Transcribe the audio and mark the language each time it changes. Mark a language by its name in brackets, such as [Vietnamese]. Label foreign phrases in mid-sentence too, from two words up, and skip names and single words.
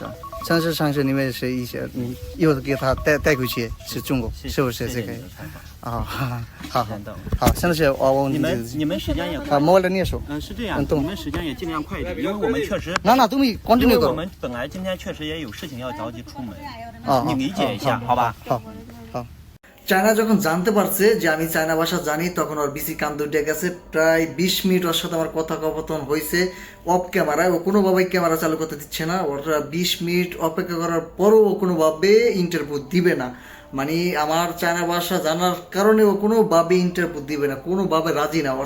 [Chinese] 上次你们是一些，你又给他带回去是中国，是不是这个？啊，好，现在是我你们时间也快。啊，莫了你说。是这样，你们时间也尽量快一点，因为我们确实。那都没continue 因为我们本来今天确实也有事情要着急出门。你理解一下，好吧？ [Bangla] 好。চায়না যখন জানতে পারছে যে আমি চায়না ভাষা জানি, তখন ওর বিসি কান্দ উঠে গেছে। প্রায় 20 মিনিট ওর সাথে আমার কথোপকথন হয়েছে অফ ক্যামেরায়। ও কোনোভাবেই ক্যামেরা চালু করতে দিচ্ছে না। ওরা 20 মিনিট অপেক্ষা করার পরও ও কোনোভাবে ইন্টারভিউ দিবে না। মানে আমার চায়না ভাষা জানার কারণে ও কোনোভাবে ইন্টারভিউ দিবে না, কোনোভাবে রাজি না।